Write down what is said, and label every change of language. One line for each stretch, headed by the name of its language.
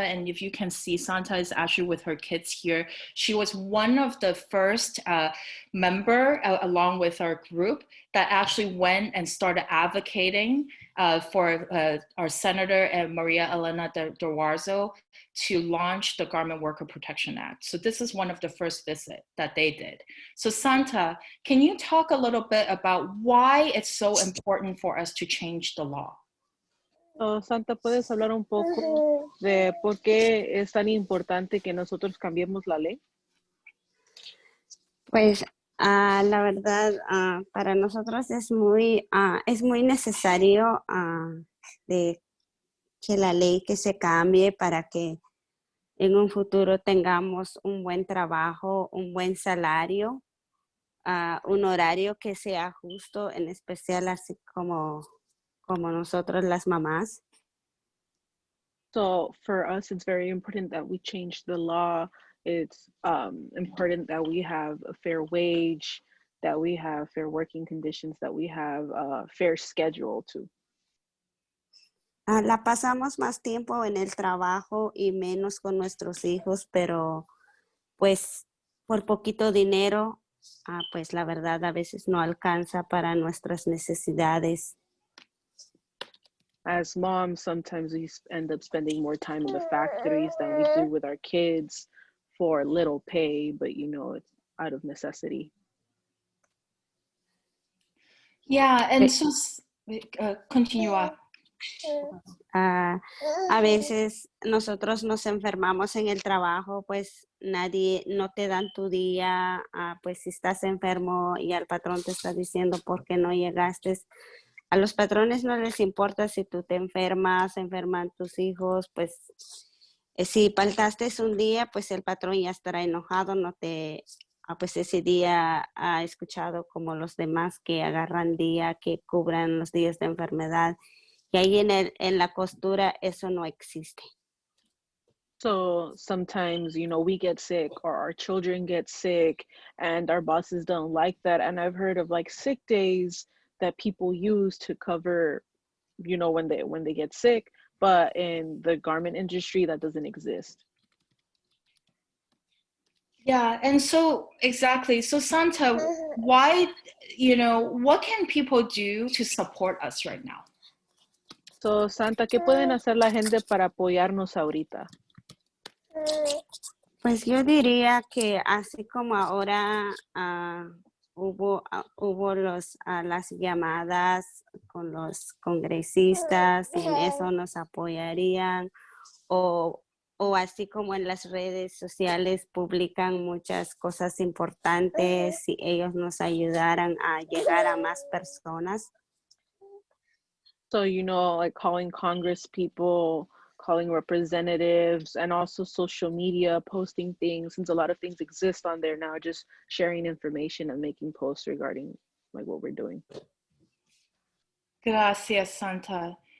English: And if you can see, Santa is actually with her kids here. She was one of the first member along with our group that actually went and started advocating for our Senator Maria Elena Duarzo to launch the Garment Worker Protection Act. So this is one of the first visits that they did. So Santa, can you talk a little bit about why it's so important for us to change the law?
Spanish: Santa, ¿puedes hablar un poco de por qué es tan importante que nosotros cambiemos la ley? Pues la verdad, para nosotros es muy necesario de que la ley que se cambie para que en un futuro tengamos un buen trabajo, un buen salario, un horario que sea justo, en especial así como nosotros las mamás.
English: So for us, it's very important that we change the law. It's important that we have a fair wage, that we have fair working conditions, that we have a fair schedule too.
Spanish: La pasamos más tiempo en el trabajo y menos con nuestros hijos, pero pues por poquito dinero, pues la verdad a veces no alcanza para nuestras necesidades.
English: As moms, sometimes we end up spending more time in the factories than we do with our kids for little pay, but you know, it's out of necessity. Yeah, and so continue.
Spanish: A veces nosotros nos enfermamos en el trabajo, pues nadie, no te dan tu día, pues si estás enfermo y el patrón te está diciendo por qué no llegaste. A los patrones no les importa si tú te enfermas, enferman tus hijos, pues si faltaste un día, pues el patrón ya estará enojado, no te... pues ese día ha escuchado como los demás que agarran día, que cubran los días de enfermedad. Y ahí en la costura eso no existe.
English: So sometimes, you know, we get sick or our children get sick and our bosses don't like that. And I've heard of like sick days that people use to cover, you know, when they get sick, but in the garment industry that doesn't exist. Yeah, and so exactly. So Santa, why, you know, what can people do to support us right now?
Spanish: So Santa, ¿qué pueden hacer la gente para apoyarnos ahorita? Pues yo diría que así como ahora hubo las llamadas con los congresistas y en eso nos apoyarían, o, o así como en las redes sociales publican muchas cosas importantes, si ellos nos ayudaran a llegar a más personas.
English: So, you know, like calling Congress people, calling representatives, and also social media, posting things, since a lot of things exist on there now, just sharing information and making posts regarding like what we're doing.
Spanish: Gracias, Santa.